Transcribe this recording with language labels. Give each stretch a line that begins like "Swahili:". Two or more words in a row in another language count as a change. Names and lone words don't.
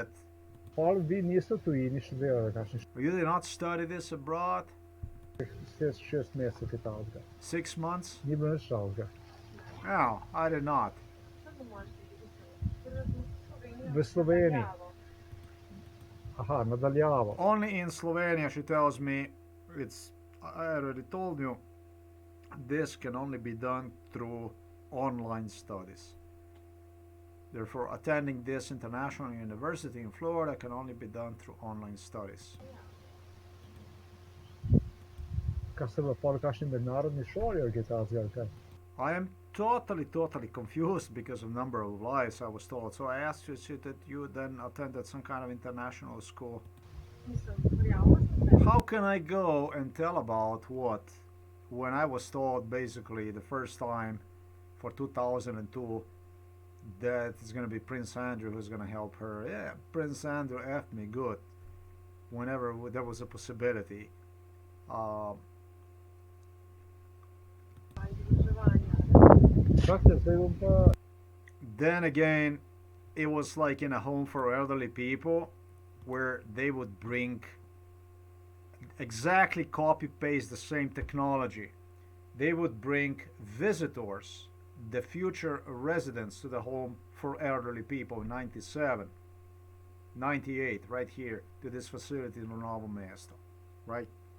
Slovenian: pol vi niste v tujini študirali, kakšnih
English: you did not study this abroad,
Slovenian: 6 mesecev, kaj takega.
English: 6 months?
Slovenian: Ni bilo nič takega.
English: No, I did not.
Slovenian: V Sloveniji. Aha, nadaljavo.
English: Only in Slovenia, she tells me, I already told you, this can only be done through online studies. Therefore, attending this international university in Florida can only be done through online studies.
Slovenian: Kaj ste bila pol v kakšni mednarodni šoli ali kaj takega, ali kaj?
English: I am totally confused because of number of lies I was told. So I asked you that you then attended some kind of international school. How can I go and tell about what when I was told basically the first time for 2002 that it's going to be Prince Andrew who's going to help her. Yeah, Prince Andrew effed me good whenever there was a possibility.
Slovenian: Čakajte, zdaj bom pa...
English: Then again, it was like in a home for elderly people where they would bring exactly copy paste the same technology. They would bring visitors, the future residents to the home for elderly people in 97, 98, right here to this facility in Novo Mesto, right?